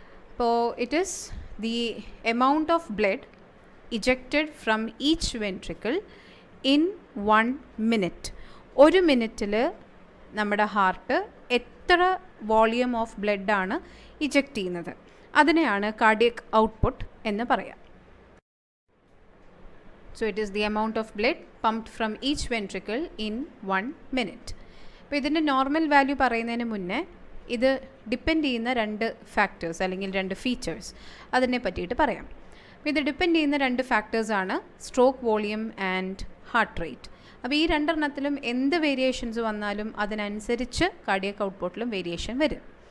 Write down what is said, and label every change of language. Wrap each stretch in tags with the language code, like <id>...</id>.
<en>അപ്പോൾ it is the amount of blood ejected from each ventricle in 1 minute.</en> <ml>ഒരു മിനിറ്റിൽ നമ്മുടെ ഹാർട്ട് എത്ര</ml> <en>volume of ബ്ലഡാണ്</en> <ml>ഇജക്റ്റ് ചെയ്യുന്നത്, അതിനെയാണ് കാർഡിയക് ഔട്ട്പുട്ട് എന്ന് പറയാം.</ml> <en>So it is the amount of blood pumped from each ventricle in 1 minute.</en> <ml>അപ്പോൾ ഇതിൻ്റെ നോർമൽ വാല്യൂ പറയുന്നതിന് മുന്നേ ഇത് ഡിപ്പെൻഡ് ചെയ്യുന്ന 2 ഫാക്ടേഴ്സ് അല്ലെങ്കിൽ 2 ഫീച്ചേഴ്സ് അതിനെ പറ്റിയിട്ട് പറയാം. അപ്പോൾ ഇത് ഡിപ്പെൻഡ് ചെയ്യുന്ന 2 ഫാക്ടേഴ്സാണ് stroke volume and heart rate. അപ്പോൾ ഈ 2 എണ്ണത്തിലും എന്ത് വേരിയേഷൻസ് വന്നാലും അതിനനുസരിച്ച് കാർഡിയക് ഔട്ട്പുട്ടിലും വേരിയേഷൻ വരും.</ml>